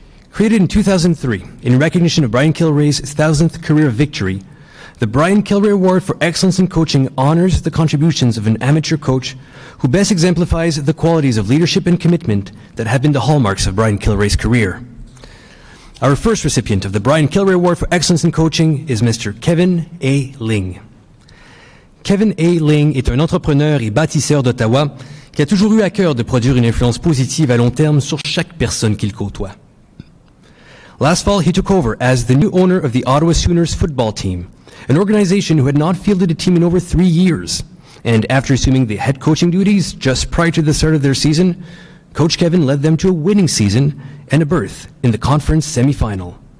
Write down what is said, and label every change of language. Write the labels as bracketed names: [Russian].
[English] Created in 2003 in recognition of Brian Kilrea's 1,000th career victory, the Brian Kilrea Award for Excellence in Coaching honors the contributions of an amateur coach who best exemplifies the qualities of leadership and commitment that have been the hallmarks of Brian Kilrea's career. Our first recipient of the Brian Kilrea Award for Excellence in Coaching is Mr. Kevin A. Ling. Kevin A. [French] Ling est un entrepreneur et bâtisseur d'Ottawa qui a toujours eu à cœur de produire une influence positive à long terme sur chaque personne qu'il côtoie. [English] Last fall, he took over as the new owner of the Ottawa Sooners football team, an organization who had not fielded a team in over 3 years. And after assuming the head coaching duties just prior to the start of their season, Coach Kevin led them to a winning season and a berth in the conference semifinal.